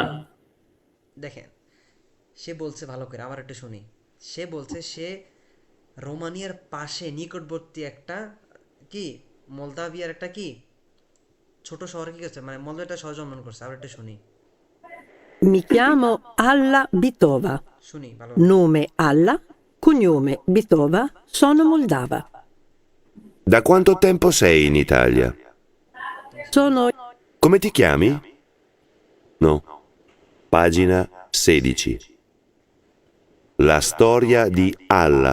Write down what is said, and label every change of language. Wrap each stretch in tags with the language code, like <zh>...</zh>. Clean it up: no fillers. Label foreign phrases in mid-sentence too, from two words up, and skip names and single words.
<bn>দেখেন, সে বলছে ভালো করে, আবার একটু শুনি। সে বলছে সে রোমানিয়ার পাশে নিকটবর্তী একটা কি মলদাভিয়ার একটা কি ছোট শহরে কি করছে, মানে মলদো একটা শহর জন্মগ্রহণ করছে। আবার একটু শুনি</bn> <it>Mi chiamo Alla Bitova.</it> <bn>শুনি ভালো।</bn> <it>Nome Alla, cognome Bitova, sono moldava. Da quanto tempo sei in Italia? Sono Come ti chiami? No. Pagina 16. La storia di Allah.</it>